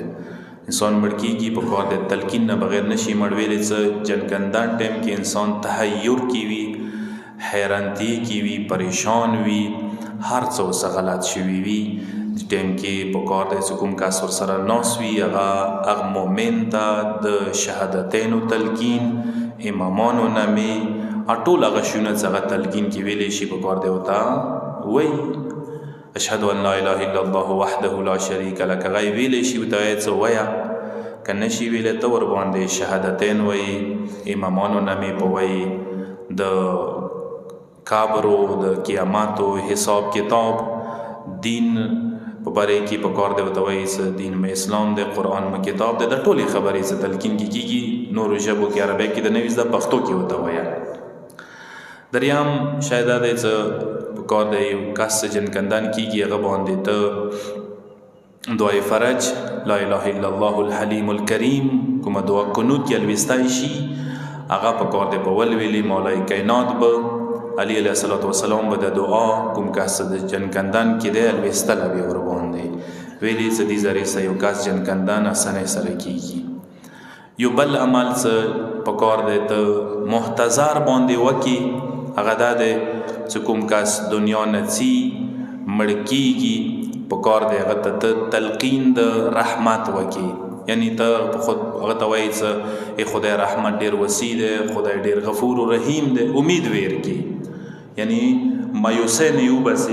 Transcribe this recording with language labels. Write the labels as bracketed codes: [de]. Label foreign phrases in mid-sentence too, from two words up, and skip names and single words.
[ps] انسان مړ کېږي په کار دی تلقین نه بغیر نشي مړ ویلی چې جنګندان ټایم کې انسان تحیر کې وي، حیرانتی کی وی، پریشان وی، هر څه ورڅخه غلط شوي وي. ټایم کې په کار دی چې کوم کس ورسره ناست وي هغه مؤمن ته د شهادتینو تلقین، امامانو نامې، ټول هغه شیونه چې هغه تلقین کې ویلی شي په کار دی ورته وایي [ar] اشهد ان لا اله الا الله وحده لا شریک له. [ps] که هغه ویلی شي ورته وایي څه وایه، که نه شي ویلی ته ورباندې شهادتین وایي، امامانو نامې په وایي، د کابرو د قیاماتو حساب کتاب دین په باره کې په کار دی ورته وایي چې دین مې اسلام دی، قرآن مې کتاب دی، د ټولې خبرې چې تلقین کې کېږي نورو ژبو کې عربۍ کې د نوي زده پښتو کې ورته وایه. دریم شاید دا دی چې په کار دی یو کس چې جنګندان کېږي هغه باندې ته دعای فرج [ar] لا اله الا الله الحلیم الکریم [ps] کومه دعا قنوت کې الوستی شي هغه په کار دی په ولویلي مولای کائنات به علی [ar] علیه السلام [ps] به د دعا کوم کس د جنګندان کې دی الوستله بیا ورباندې ویلي چې دې ذریعې سره یو کس جنګندان اسانۍ سره کېږي. یو بل عمل څه په کار دی ته محتضر باندې وکړي هغه دا دی چې کوم کس دنیا نه ځي مړ کېږي په کار دی هغه ته تلقین د رحمت وکړي، یعنی ته خود هغه ته وایي چې خدای رحمت ډېر وسیع دی، خدای ډېر [ar] غفور و رحیم [ps] دی، امید ویر کړي، یعنی مایوسۍ نه وباسي.